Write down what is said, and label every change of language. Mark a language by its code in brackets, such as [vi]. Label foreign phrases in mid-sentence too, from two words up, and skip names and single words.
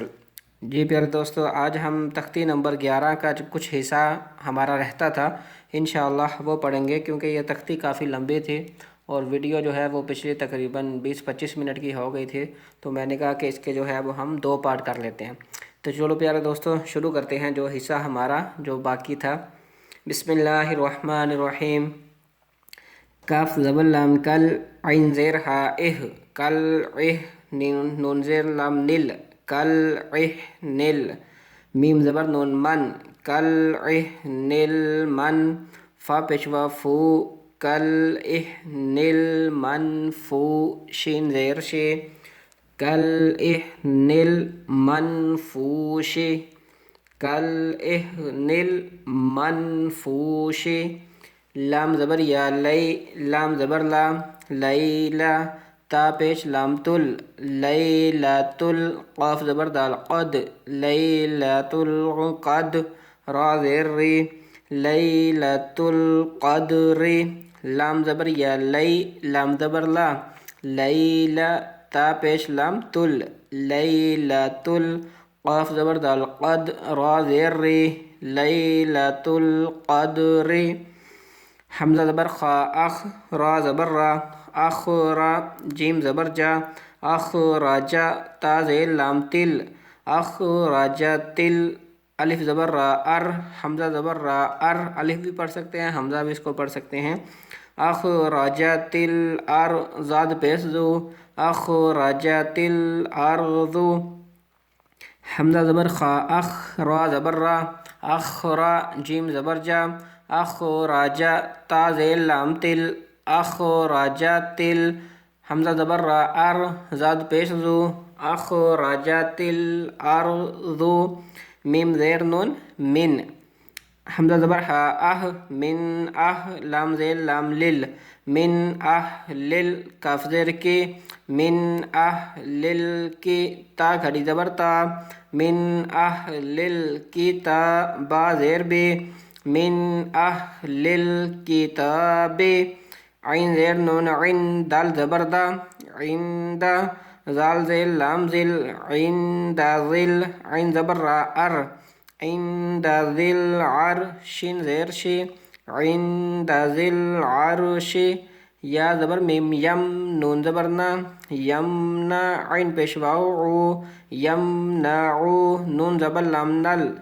[ur] جی پیارے دوستوں، آج ہم تختی نمبر 11 کا جو کچھ حصہ ہمارا رہتا تھا انشاءاللہ وہ پڑھیں گے، کیونکہ یہ تختی کافی لمبی تھی اور ویڈیو جو ہے وہ پچھلی تقریباً 20-25 منٹ کی ہو گئی تھی، تو میں نے کہا کہ اس کے جو ہے وہ ہم 2 پارٹ کر لیتے ہیں۔ تو چلو پیارے دوستوں شروع کرتے ہیں جو حصہ ہمارا جو باقی تھا۔ [ar] بسم اللہ الرحمن الرحیم۔ [ur] کاف زبر لام کل، عین زیر ہا اہ، کل اہ، نون زیر لام نل، کل اہ نل، میم زبر نون من، کل اہ نل من، فا پیشوا فو، کل اہ نل من فو، شین زیر شے، کل اہ نل منفوش، کل اہ نل منفوش، لام زبر یا لئی، لام زبر لام، لیلا، تا پیش لام تل، لیلۃ ال، قاف زبر دال قد، [ar] لیلۃ القد، [ur] را زیر ری، [ar] لیلۃ القدر، [ur] لام زبر یا لئی، لام زبر لا، لیلا، تا پیش لام تل، لیلۃ ال، قاف زبر دال قد، را زیر ری، [ar] لیلۃ القدر، [ur] حمزہ زبر خا اخ، را زبر را، اخرا، جیم زبر جا، اخرجا، تا زیر لام تل، [ar] اخرجت ال، [ur] الف زبر را ار، حمزہ زبر را ار، الف بھی پڑھ سکتے ہیں حمزہ بھی اس کو پڑھ سکتے ہیں، [ar] اخرجت الارض، [ur] زاد پیش زو، [ar] اخرجت الارض، [ur] حمزہ زبر خا اخ، را زبر را، اخرا، جیم زبر جا، اخرجا، تا زیر لام تل، [ar] اخرجت ال، [ur] حمزہ زبر را ار، زاد پیش زو، [ar] اخرجت الارض، [ur] میم زیر نون من، حمزہ زبر ہا اہ، من اہ، لام زیر لام لل، من اہ لل، کاف زیر کی، من اہ لل کی، تا کھڑی زبر تا، من اہ لل کی تا، با زیر بے، من اہ لل کتاب، عین زیر نون عین، دال زبر دا، عند، زال زیر لام زل، عند ذل، عین زبر را ار، عند ذل عرش، زیر شی، عند ذل عرش، یا زبر میم یم، نون زبر نا، یمنا، عین پیش واو، یمنعو، نون زبر لام نل،